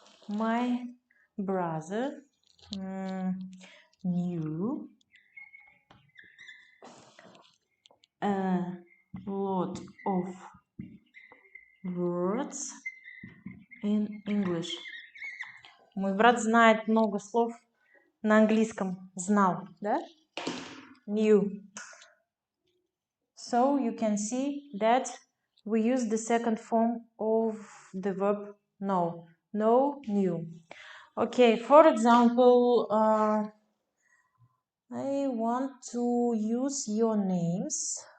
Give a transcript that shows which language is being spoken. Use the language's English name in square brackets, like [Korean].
[English] My brother knew a lot of words in English. [Russian] Мой брат знает много слов на английском. Знал, да? Knew. [English] So you can see that we use the second form of the verb know. Know, knew. Okay, for example, I want to use your names.